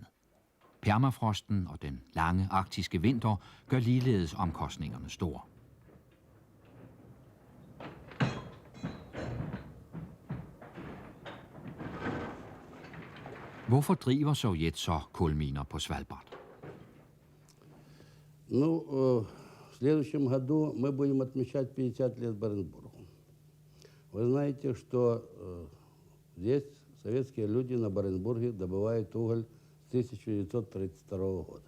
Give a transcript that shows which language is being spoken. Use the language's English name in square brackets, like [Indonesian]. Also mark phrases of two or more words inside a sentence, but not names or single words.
[Danish] Permafrosten og den lange arktiske vinter gør ligeledes omkostningerne store. Hvorfor driver Sovjet så kulminer på Svalbard? [Russian] Ну, в следующем году мы будем отмечать 50 лет Баренцбургу. Вы знаете, что здесь советские люди на Баренцбурге добывают уголь с 1932 года.